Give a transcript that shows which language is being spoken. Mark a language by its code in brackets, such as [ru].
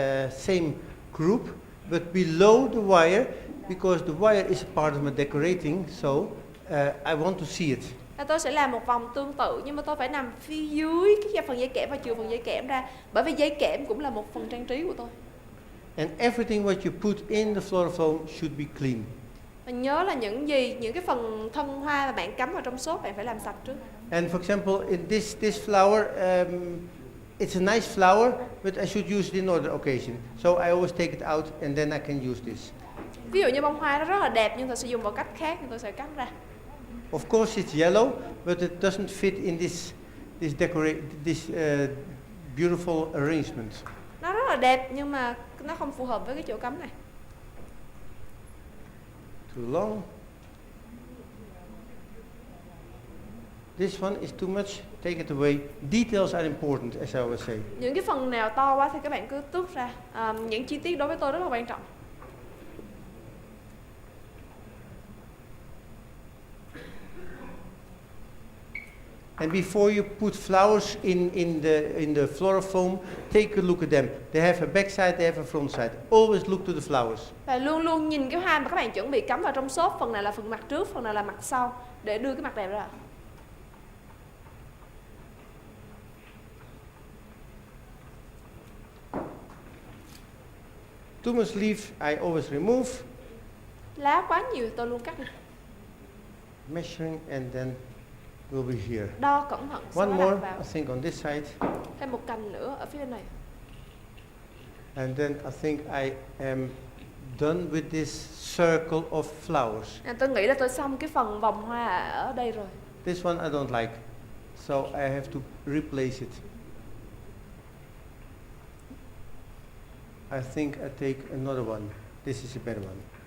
[en] Same group, but below the wire, because the wire is part of my decorating, so I want to see it. [vi] Tôi sẽ làm một vòng tương tự, nhưng mà tôi phải nằm phía dưới cái phần dây kẽm và chừa phần dây kẽm ra, bởi vì dây kẽm cũng là một phần trang trí của tôi. [en] And everything what you put in the floral foam should be clean. [vi] Và nhớ là những cái phần thân hoa mà bạn cắm vào trong xốp bạn phải làm sạch trước. [en] And for example, in this flower, it's a nice flower, but I should use it in another occasion. So I always take it out and then I can use this. [vi] Ví dụ như bông hoa nó rất là đẹp nhưng tôi sẽ dùng vào cách khác, nhưng tôi sẽ cắt ra. [en] Of course, it's yellow, but it doesn't fit in this beautiful arrangement. [vi] Nó rất là đẹp nhưng mà nó không phù hợp với cái chỗ cắm này. [en] Too long. This one is too much. Take it away. Details are important, as I always say. [vi] Những cái phần nào to quá thì các bạn cứ tước ra. Những chi tiết đối với tôi rất là quan trọng. [en] And before you put flowers in the floral foam, take a look at them. They have a back side, they have a front side. Always look to the flowers. [vi] Và luôn luôn nhìn cái hoa mà các bạn chuẩn bị cắm vào trong xốp, phần nào là phần mặt trước, phần nào là mặt sau, để đưa cái mặt đẹp ra. [en] Too much leaf, I always remove. [vi] Lá quá nhiều tôi luôn cắt đi. [en] Measuring and then will be here. [vi] Đo cẩn thận sau [en] One [vi] đó [en] more, [vi] đặt vào. [en] I think, on this side. [vi] Thêm một cành nữa ở phía bên này. [en] And then I think I am done with this circle of flowers. [vi] Tôi nghĩ là tôi xong cái phần vòng hoa ở đây rồi. [en] This one I don't like, so I have to replace it. I think I take another one. This is a better one.